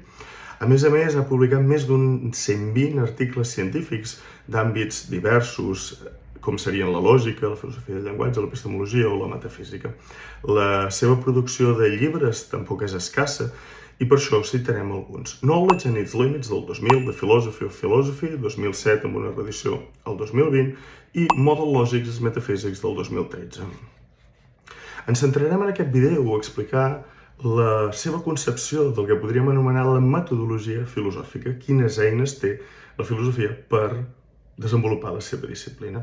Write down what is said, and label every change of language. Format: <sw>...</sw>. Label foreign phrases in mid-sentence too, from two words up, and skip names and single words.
<ca>A més, ha publicat més d'un 120 articles científics d'àmbits diversos, com serien la lògica, la filosofia del llenguatge, l'epistemologia o la metafísica. La seva producció de llibres tampoc és escassa, i per això citarem alguns. Knowledge and its Limits del 2000, The Philosophy of Philosophy, 2007 amb una reedició el 2020, i Model Logics and Metaphysics del 2013. Ens centrarem en aquest vídeo a explicar la seva concepció del que podríem anomenar la metodologia filosòfica, quines eines té la filosofia per desenvolupar la seva disciplina.</ca>